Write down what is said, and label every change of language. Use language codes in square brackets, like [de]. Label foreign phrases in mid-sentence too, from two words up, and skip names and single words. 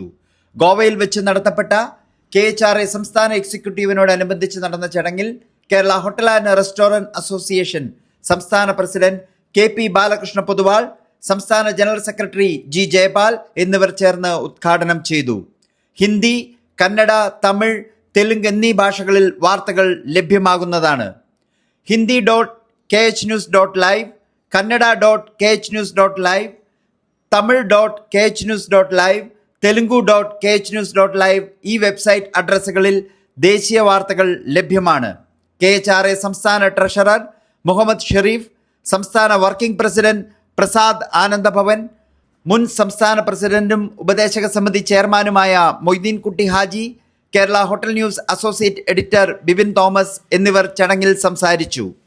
[ml] ഗോവയിൽ വെച്ച് നടത്തപ്പെട്ട KHRA സംസ്ഥാന എക്സിക്യൂട്ടീവിനോടനുബന്ധിച്ച് നടന്ന ചടങ്ങിൽ കേരള ഹോട്ടൽ ആൻഡ് റെസ്റ്റോറന്റ് അസോസിയേഷൻ സംസ്ഥാന പ്രസിഡന്റ് KP ബാലകൃഷ്ണ പൊതുവാൾ, സംസ്ഥാന [en] general secretary [ml] G. ജയപാൽ എന്നിവർ ചേർന്ന് ഉദ്ഘാടനം ചെയ്തു. ഹിന്ദി, കന്നഡ, തമിഴ്, തെലുങ്ക് എന്നീ ഭാഷകളിൽ വാർത്തകൾ ലഭ്യമാകുന്നതാണ്. hindi.khnews.live, kannada.khnews.live, tamil.khnews.live, telugu.khnews.live ഈ [en] website addresses [ml] ദേശീയ വാർത്തകൾ ലഭ്യമാണ്. KHRA സംസ്ഥാന ട്രഷറർ മുഹമ്മദ് ഷെരീഫ്, സംസ്ഥാന [en] working president [ml] പ്രസാദ് ആനന്ദഭവൻ, മുൻ സംസ്ഥാന പ്രസിഡന്റും ഉപദേശക സമിതി ചെയർമാനുമായ മൊയ്തീൻ കുട്ടി ഹാജി, കേരള ഹോട്ടൽ ന്യൂസ് [en] associate editor [ml] ബിബിൻ തോമസ് എന്നിവർ ചടങ്ങിൽ സംസാരിച്ചു.